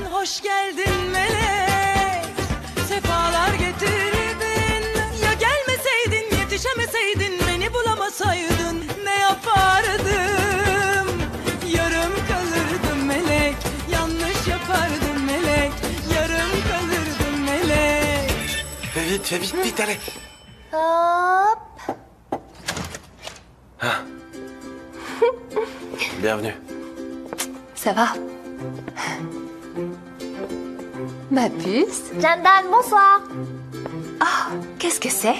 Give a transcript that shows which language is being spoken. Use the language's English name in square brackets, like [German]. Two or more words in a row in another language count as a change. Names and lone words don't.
[Turkish] Hoş geldin melek, sefalar getirdin. Ya gelmeseydin, yetişemeseydin, beni bulamasaydın ne yapardım? Yarım kalırdım melek, yanlış yapardım melek, yarım kalırdım melek. [French] Fais vite, vite, allez. Hop. Bienvenue. Ça va? Ma puce? Jandan, bonsoir. Ah, qu'est-ce que c'est?